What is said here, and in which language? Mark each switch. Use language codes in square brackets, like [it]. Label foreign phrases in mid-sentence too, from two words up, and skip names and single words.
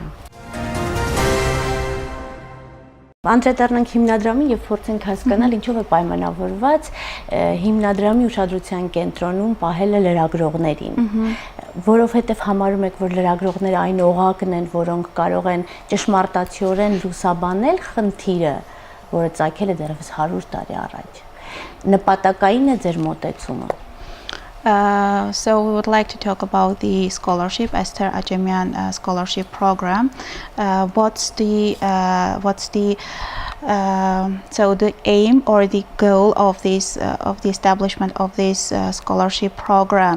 [hy] Անդրադառնանք հիմնադրամին եւ փորձենք հասկանալ ինչով է պայմանավորված հիմնադրամի ուշադրության կենտրոնում պահելը լրագրողներին, որովհետեւ համարում եք, որ լրագրողները այն օղակն են, որոնք կարող են ճշմարտացիորեն լուսաբանել խնդիրը, որը ծագել է դեռևս 100 տարի առաջ։ Նպատակային է ձեր մոտեցումը։ [en] So we would like to talk about the scholarship, Esther Ajemian scholarship program. What's the so the aim or the goal of this of the establishment of this scholarship program?